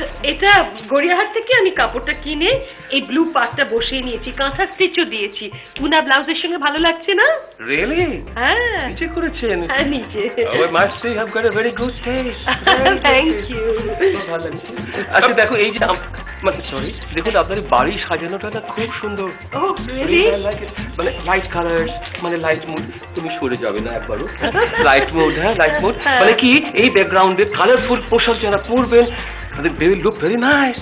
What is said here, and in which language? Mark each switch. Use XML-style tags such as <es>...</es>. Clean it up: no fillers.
<bn>এটা গড়িয়াহাট থেকে আমি কাপড়টা কিনে এই ব্লু পাটটা বসিয়ে নিয়েছি, কাঁথা স্টিচও দিয়েছি। উনা ব্লাউজের সঙ্গে ভালো লাগছে না?</bn> <en>Really?</en> <bn>হ্যাঁ, নিচে করেছেন? হ্যাঁ, নিচে।</bn> <en>Oh, I must say I've got a very good taste. Thank you.</en> <bn>ভালো লাগছে। আচ্ছা দেখো, এই যে সরি, দেখুন আপনার বাড়ি সাজানোটা না খুব সুন্দর।</bn> <en>Oh, really?</en> <bn>মানে লাইট কালার, মানে লাইট মুড। তুমি সরে যাবে না একবারও? লাইট মুড, হ্যাঁ, লাইট মুড। মানে কি, এই ব্যাকগ্রাউন্ডে কালারফুল পোশাক যারা পরবেন,</bn> <en>they will look very nice.</en>